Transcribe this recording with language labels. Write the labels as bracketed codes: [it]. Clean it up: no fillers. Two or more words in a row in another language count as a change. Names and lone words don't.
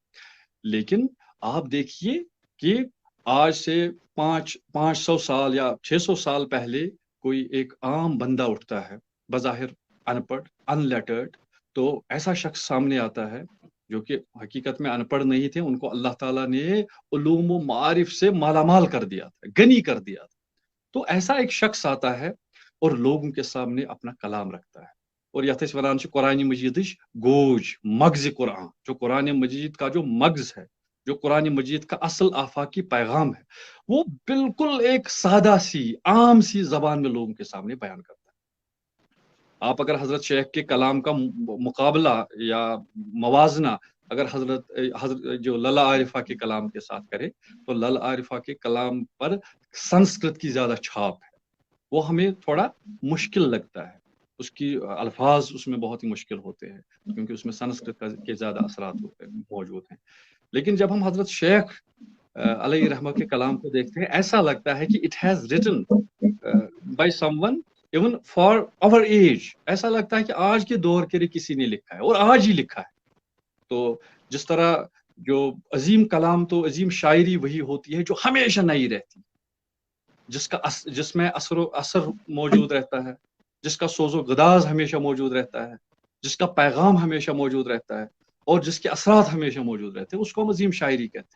[ur] لیکن آپ دیکھیے کہ آج سے 500 سال یا 600 سال پہلے کوئی ایک عام بندہ اٹھتا ہے, بظاہر ان پڑھ, ان لیٹرڈ, تو ایسا شخص سامنے آتا ہے جو کہ حقیقت میں ان پڑھ نہیں تھے, ان کو اللہ تعالیٰ نے علوم و معارف سے مالا مال کر دیا تھا, غنی کر دیا تھا. تو ایسا ایک شخص آتا ہے اور لوگوں کے سامنے اپنا کلام رکھتا ہے, اور [ks] یتھ ونان قرآن مجید گوج مغز قرآن, [ur] جو قرآن مجید کا جو مغز ہے, جو قرآن مجید کا اصل آفاقی پیغام ہے, وہ بالکل ایک سادہ سی عام سی زبان میں لوگوں کے سامنے بیان کرتا ہے. آپ اگر حضرت شیخ کے کلام کا مقابلہ یا موازنہ اگر حضرت جو للا عارفہ کے کلام کے ساتھ کرے, تو للا عارفہ کے کلام پر سنسکرت کی زیادہ چھاپ ہے, وہ ہمیں تھوڑا مشکل لگتا ہے, اس کی الفاظ اس میں بہت ہی مشکل ہوتے ہیں کیونکہ اس میں سنسکرت کے زیادہ اثرات موجود ہیں. لیکن جب ہم حضرت شیخ علیہ رحمہ کے کلام کو دیکھتے ہیں, ایسا لگتا ہے کہ [en] it has written by someone even for our age. [ur] ایسا لگتا ہے کہ آج کے دور کے لیے کسی نے لکھا ہے اور آج ہی لکھا ہے. تو جس طرح جو عظیم کلام, تو عظیم شاعری وہی ہوتی ہے جو ہمیشہ نئی رہتی, جس میں اثر موجود رہتا ہے, جس کا سوز و گداز ہمیشہ موجود رہتا ہے, جس کا پیغام ہمیشہ موجود رہتا ہے, اور جس کے اثرات ہمیشہ موجود رہتے ہیں, اس کو ہم عظیم شاعری کہتے ہیں.